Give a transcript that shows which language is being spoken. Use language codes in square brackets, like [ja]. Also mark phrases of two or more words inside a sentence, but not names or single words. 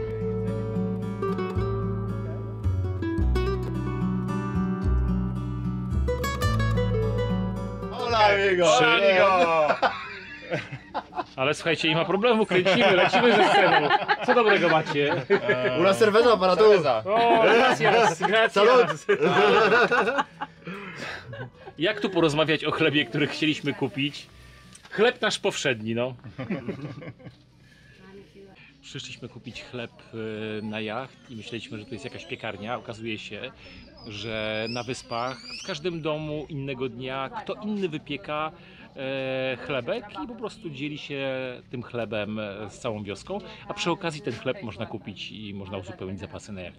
[pl] Ale słuchajcie, nie ma problemu, kręcimy, lecimy ze sceną. Co dobrego macie? [es] Una cerveza para tu. O, gracias, gracias. [pl] Jak tu porozmawiać o chlebie, który chcieliśmy kupić? Chleb nasz powszedni, no. Przyszliśmy kupić chleb na jacht i myśleliśmy, że to jest jakaś piekarnia. Okazuje się, że na wyspach w każdym domu innego dnia kto inny wypieka chlebek i po prostu dzieli się tym chlebem z całą wioską, a przy okazji ten chleb można kupić i można uzupełnić zapasy na jachcie.